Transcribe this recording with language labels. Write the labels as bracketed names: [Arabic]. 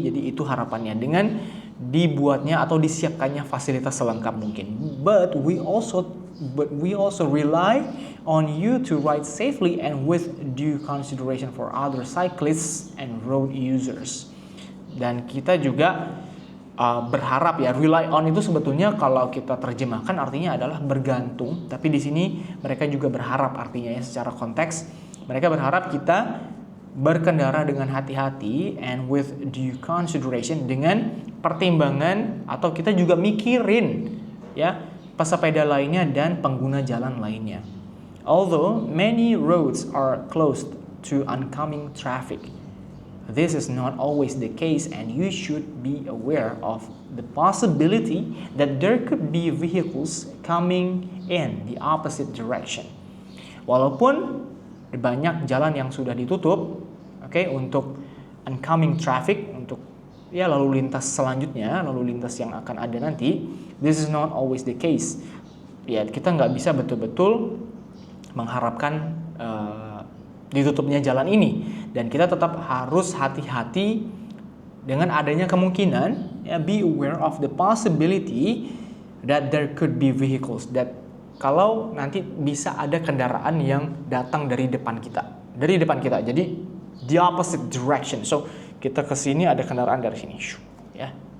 [Indonesian] Jadi itu harapannya dengan dibuatnya atau disiapkannya fasilitas selengkap mungkin. [English] But we also rely on you to ride safely and with due consideration for other cyclists and road users. [Indonesian] Dan kita juga berharap ya, rely on itu sebetulnya kalau kita terjemahkan artinya adalah bergantung, tapi di sini mereka juga berharap artinya ya, secara konteks mereka berharap kita berkendara dengan hati-hati and with due consideration, dengan pertimbangan atau kita juga mikirin ya pesepeda lainnya dan pengguna jalan lainnya. [English] Although many roads are closed to oncoming traffic, this is not always the case, and you should be aware of the possibility that there could be vehicles coming in the opposite direction. [Indonesian] Walaupun banyak jalan yang sudah ditutup, untuk oncoming traffic, untuk ya lalu lintas selanjutnya, lalu lintas yang akan ada nanti, this is not always the case. Ya, kita nggak bisa betul-betul mengharapkan ditutupnya jalan ini, dan kita tetap harus hati-hati dengan adanya kemungkinan ya, be aware of the possibility that there could be vehicles, that kalau nanti bisa ada kendaraan yang datang dari depan kita. [English] Jadi the opposite direction. [Indonesian] So kita ke sini ada kendaraan dari sini, ya.